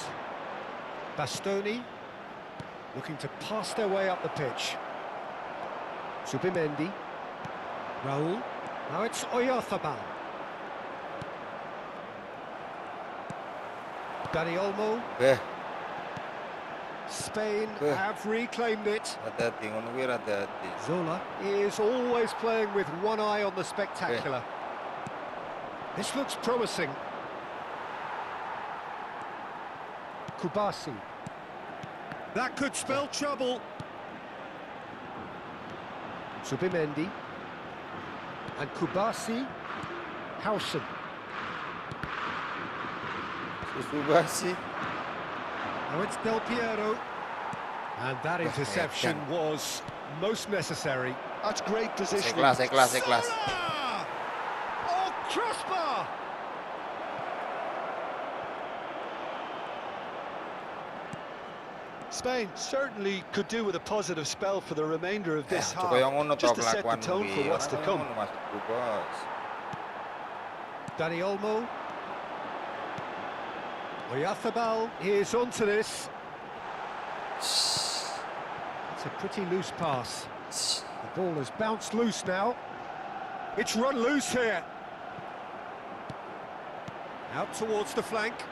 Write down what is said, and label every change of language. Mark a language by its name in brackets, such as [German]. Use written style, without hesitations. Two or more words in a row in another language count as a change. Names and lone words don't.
[English] Bastoni looking to pass their way up the pitch. Zubimendi. Raul. Now it's Oyarzabal. Dani Olmo. Spain have reclaimed it. [Javanese] Hati-hati, ngono kuwi hati-hati. [English] Zola is always playing with one eye on the spectacular. This looks promising. Kubasi. That could spell trouble. Zubimendi. And Kubasi. Hausen. Subasi. Now it's Del Piero. And that interception was most necessary. That's great positioning. [Javanese] Ikhlas. [English] Zola! Oh, crossbar! Spain certainly could do with a positive spell for the remainder of this half, [Javanese] Coba yang ngono [English] just [Javanese] toh [English] to set the [Javanese] kelakuan [English] tone for [Javanese] kuwi. [English] what's to [Javanese] Orang [English] come. [Javanese] ngono maksudku, Bos. [English] Dani Olmo. Oyarzabal is onto this. It's a pretty loose pass. The ball has bounced loose now. It's run loose here. Out towards the flank.